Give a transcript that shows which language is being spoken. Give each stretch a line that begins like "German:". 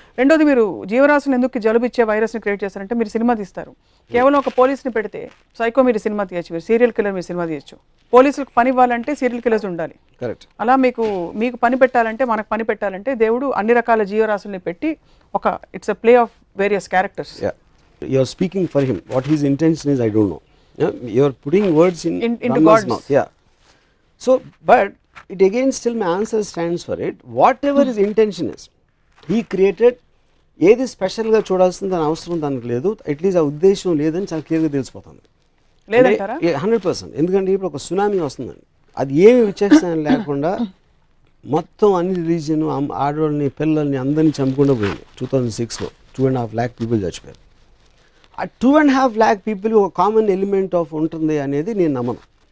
Telugu: రెండోది, మీరు జీవరాశులు ఎందుకు జలుబిచ్చే వైరస్ని క్రియేట్ చేస్తారంటే మీరు సినిమా తీస్తారు, కేవలం ఒక పోలీస్ని పెడితే సైకో మీరు సినిమా తీయచ్చు, మీరు సీరియల్ కిల్లర్ మీరు సినిమా తీయచ్చు. పోలీసులకు పని ఇవ్వాలంటే సీరియల్ కిల్లర్స్ ఉండాలి, కరెక్ట్. అలా మీకు పని పెట్టాలంటే, మనకు పని పెట్టాలంటే దేవుడు అన్ని రకాల జీవరాశుల్ని పెట్టి ఒక
English: It's a play of various characters. You are speaking for him, what his intention is I don't know. You are putting words into God's mouth. Yeah. So, but it again still my answer stands for it. Whatever his intention is, he created.
Telugu: ఏది స్పెషల్గా చూడాల్సింది అని అవసరం దానికి లేదు, at least ఆ ఉద్దేశం లేదని చాలా క్లియర్గా తెలిసిపోతుంది. లేదంటారా? 100%. ఎందుకంటే ఇప్పుడు ఒక సునామీ వస్తుందండి, అది ఏమి విచక్షణ లేకుండా మొత్తం అన్ని రిలీజియన్ ఆడవాళ్ళని పిల్లల్ని అందరినీ చంపుకుండా పోయింది. 2006లో 2.5 lakh పీపుల్ చచ్చిపోయారు. ఆ 2.5 lakh పీపుల్ ఒక కామన్ ఎలిమెంట్ ఆఫ్ ఉంటుంది అనేది నేను నమ్మను.